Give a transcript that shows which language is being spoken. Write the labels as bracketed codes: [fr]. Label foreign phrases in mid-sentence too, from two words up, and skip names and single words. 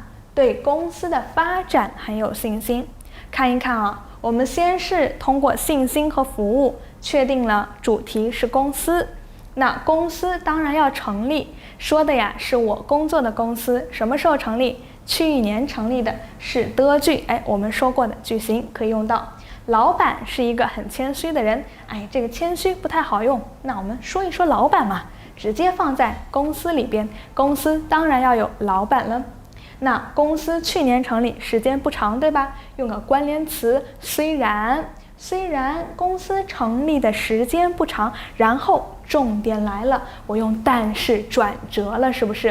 [zh] 對公司的發展很有信心。看一看啊，我們先是通過信心和服務確定了主題是公司。那公司當然要成立，說的呀是我工作的公司，什麼時候成立？去年成立的，是德句。哎，我們說過的句型可以用到。老闆是一個很謙虛的人，哎，這個謙虛不太好用，那我們說一說老闆嘛，直接放在公司裡邊，公司當然要有老闆了。那公司去年成立，時間不長，對吧？用個關聯詞，雖然公司成立的時間不長，然後重點來了，我用但是轉折了，是不是？